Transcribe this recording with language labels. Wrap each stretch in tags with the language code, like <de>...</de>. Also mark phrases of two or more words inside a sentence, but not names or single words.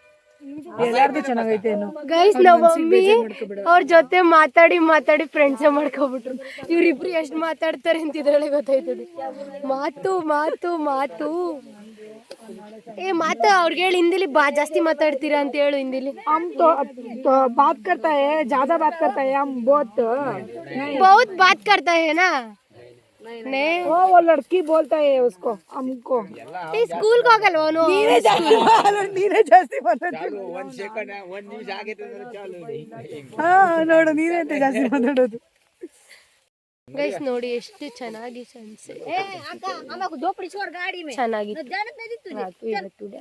<kn>ಎಲ್ಲಾರ್ದು ಚೆನ್ನಾಗೈತೆ. ಗೈಸ್ ನಮ್ಮ ಮಮ್ಮಿ ಅವ್ರ ಜೊತೆ ಮಾತಾಡಿ ಫ್ರೆಂಡ್ಸ್ ಮಾಡ್ಕೊಬಿಟ್ರು. ಇವ್ರಿಬ್ರು ಎಷ್ಟು ಮಾತಾಡ್ತಾರೆ ಅಂತ ಇದ್ರೊಳಗೆ ಗೊತ್ತಾಯ್ತದೆ. ಮಾತು ಅವ್ರಿಗೆ ಹೇಳಿ ಹಿಂದಿಲಿ ಜಾಸ್ತಿ ಮಾತಾಡ್ತೀರಾ ಅಂತ ಹೇಳು. ಹಿಂದಿಲಿ</kn> <hi>हम तो बात करता है, ज्यादा बात करता है, हम बहुत बात करता है ना. वो लड़की बोलता है उसको, हमको.</hi> <kn>ಸ್ಕೂಲ್ಗೆ ಹೋಗಲ್ವ ಅವನು? ನೀನೇ ಜಾಸ್ತಿ ಮಾತಾಡ್ತೀನಿ. ಹಾ ನೋಡು, ನೀನೇ ಜಾಸ್ತಿ ಮಾತಾಡೋದು. ಗೈಸ್ ನೋಡಿ ಎಷ್ಟು ಚೆನ್ನಾಗಿ ಸನ್ಸೆಟ್ ಚೆನ್ನಾಗಿತ್ತು.</kn>